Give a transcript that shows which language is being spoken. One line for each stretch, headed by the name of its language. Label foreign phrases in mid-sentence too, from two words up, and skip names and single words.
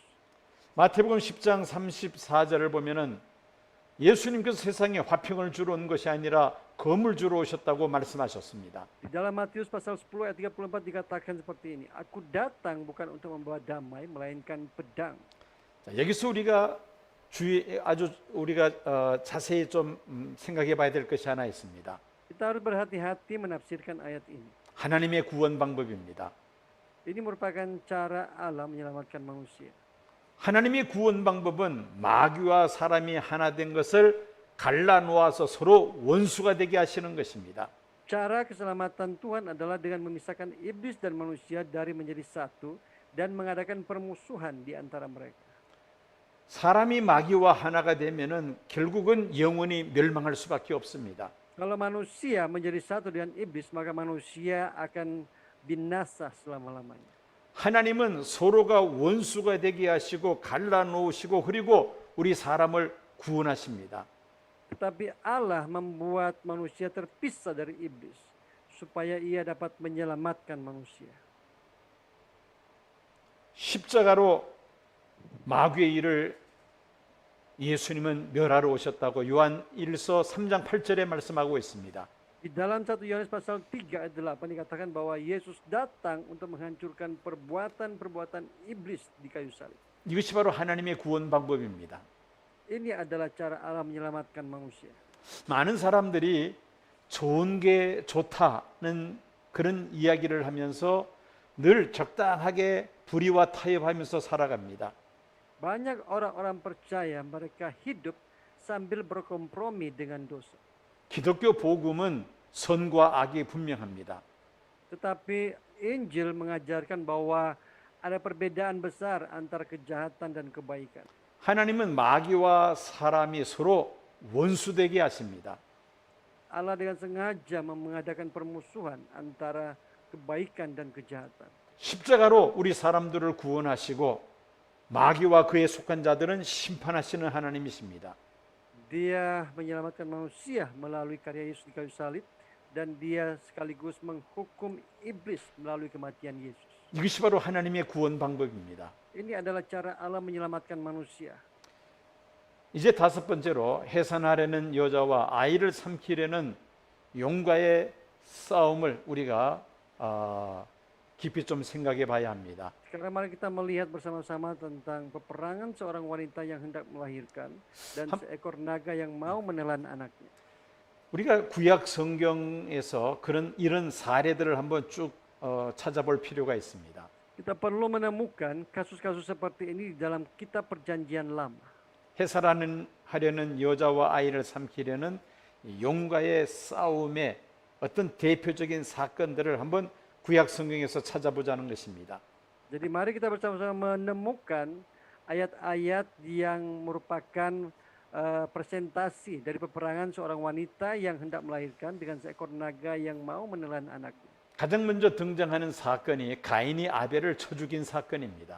Korean: 마태복음 10장 34절을 보면은 예수님께서 세상에 화평을 주러 온 것이 아니라 검을 주러 오셨다고 말씀하셨습니다.
Indonesian: Di dalam Matius pasal 10 ayat 34 dikatakan seperti ini. Aku datang bukan untuk membawa damai melainkan pedang.
Korean: 자, 여기서 우리가 자세히 좀 생각해 봐야 될 것이 하나 있습니다.
Indonesian: Kita harus berhati-hati menafsirkan ayat ini.
Korean: 하나님의 구원 방법입니다.
Indonesian: Ini merupakan cara Allah menyelamatkan manusia.
Korean: 하나님의 구원 방법은 마귀와 사람이 하나 된 것을 갈라놓아서 서로 원수가 되게 하시는 것입니다.
Indonesian: Cara keselamatan Tuhan adalah dengan memisahkan iblis dan manusia dari menjadi satu dan mengadakan permusuhan di antara mereka.
Korean: 사람이 마귀와 하나가 되면은 결국은 영원히 멸망할 수밖에 없습니다.
Indonesian: Kalau manusia menjadi satu dengan iblis, maka manusia akan binasa selama-lamanya.
Korean: 하나님은 서로가 원수가 되게 하시고 갈라놓으시고 그리고 우리 사람을 구원하십니다.
Indonesian: Tetapi Allah membuat manusia terpisah dari iblis supaya ia dapat menyelamatkan manusia.
Korean: 십자가로 마귀의 일을 예수님은 멸하러 오셨다고 요한 1서 3장 8절에 말씀하고 있습니다.
Indonesian: Di dalam 1 Yohanes pasal 3 ayat 8 dikatakan bahwa Yesus datang untuk menghancurkan perbuatan-perbuatan iblis di kayu salib.
Korean: 이것이 바로 하나님의 구원 방법입니다.
Indonesian: Ini adalah cara Allah menyelamatkan manusia.
Korean: 많은 사람들이 좋은 게 좋다는 그런 이야기를 하면서 늘 적당하게 불의와 타협하면서 살아갑니다.
Indonesian: Banyak orang-orang percaya mereka hidup sambil berkompromi dengan dosa.
Korean: 기독교 복음은 선과 악이 분명합니다.
Indonesian: Tetapi Injil mengajarkan bahwa ada perbedaan besar antara kejahatan dan kebaikan.
Korean: 하나님은 마귀와 사람이 서로 원수되게 하십니다.
Indonesian: Allah dengan sengaja mengadakan permusuhan antara kebaikan dan kejahatan.
Korean: 십자가로 우리 사람들을 구원하시고 마귀와 그에 속한 자들은 심판하시는 하나님이십니다.
Indonesian: Dia menyelamatkan manusia melalui karya Yesus di kayu salib dan dia sekaligus menghukum iblis melalui kematian Yesus.
Korean: 이것이 바로 하나님의 구원 방법입니다.
Indonesian: Ini adalah cara Allah menyelamatkan manusia.
Korean: 이제 다섯 번째로 해산하려는 여자와 아이를 삼키려는 용과의 싸움을 우리가 깊이 좀 생각해 봐야 합니다.
Indonesian: Sekarang mari kita melihat bersama-sama tentang peperangan seorang wanita yang hendak melahirkan dan seekor naga yang mau menelan anaknya.
Korean: 우리가 구약 성경에서 이런 사례들을 한번 쭉 찾아볼 필요가 있습니다.
Indonesian: Kita perlu menemukan kasus-kasus seperti ini di dalam kitab perjanjian lama.
Korean: 해산하려는 여자와 아이를 삼키려는 용과의 싸움의 어떤 대표적인 사건들을 한번 구약 성경에서 찾아보자는 것입니다.
Indonesian: Jadi mari kita bersama-sama menemukan ayat-ayat yang merupakan presentasi dari peperangan seorang wanita yang hendak melahirkan dengan seekor naga yang mau menelan anaknya.
Korean: 가장 먼저 등장하는 사건이 가인이 아벨을 쳐 죽인 사건입니다.